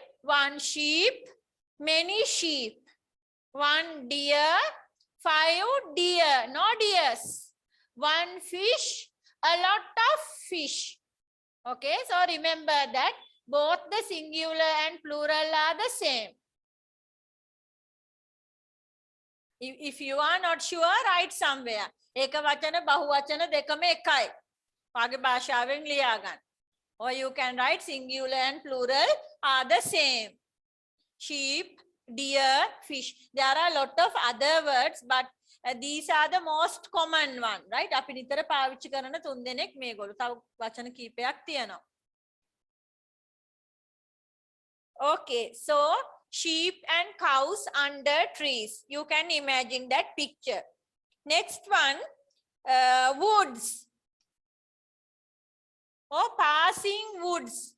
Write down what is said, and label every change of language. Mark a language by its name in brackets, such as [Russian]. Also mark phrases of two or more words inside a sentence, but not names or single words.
[English] 1 sheep, many sheep. 1 deer, 5 deer, no deers. 1 fish, a lot of fish. Okay, so remember that both the singular and plural are the same. If you are not sure, write somewhere. [Sinhala] එක වචන බහු වචන දෙකම එකයි. වාගේ භාෂාවෙන් ලියා ගන්න. [English] Or you can write singular and plural are the same. Sheep, deer, fish. There are a lot of other words, but these are the most common one, right? [Sinhala] අපි නිතර පාවිච්චි කරන 3 දෙනෙක් මේගොල්ලෝ. තව වචන කීපයක් තියෙනවා. [English] Okay, so sheep and cows under trees. You can imagine that picture. Next one, woods. Or passing woods.